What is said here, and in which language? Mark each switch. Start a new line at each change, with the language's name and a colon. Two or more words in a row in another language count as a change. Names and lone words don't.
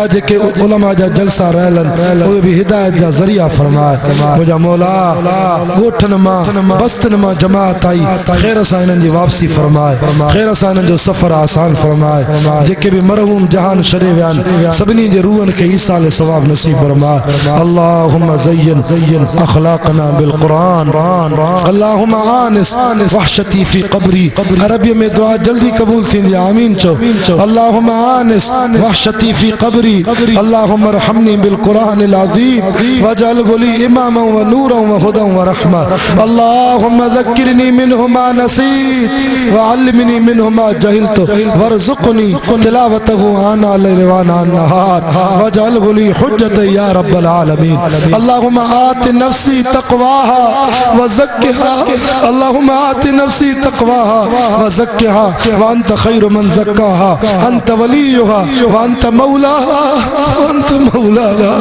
Sindhi: जेके उलमा जा जलसा रहियल आहिनि उहे बि हिदायत जा ज़रिया फरमाए मुंहिंजा मौला ॻोठनि मां बस्तनि मां जमात आई ख़ैर सां इन्हनि जी वापसी फरमाए ख़ैर सां इन्हनि जो सफ़र आसान फरमाए जेके भी मरहूम जहान छॾे विया आहिनि सभिनी जे रूहनि खे ईसाल सवाब नसीब फरमाए
Arabic: اللهم زين أخلاقنا بالقرآن اللهم آنس وحشتي في قبري
Sindhi: अरबी में दुआ जल्दी कबूल थींदी आमीन चो
Arabic: اللهم آنس وحشتي في قبري اللهم ارحمني بالقرآن العظيم واجعله لي إماما ونورا وهدى ورحمة اللهم ذكرني منه ما نسيت وعلمني منه ما جهلت وارزقني وارزقني تلاوته آناء الليل وآناء النهار واجعله لي حجة يا رب العالمين. اللهم آت نفسي تقواها وزكها، اللهم آت نفسي تقواها وزكها وأنت خير من زكاها، أنت وليها وأنت مولاها وأنت مولاها.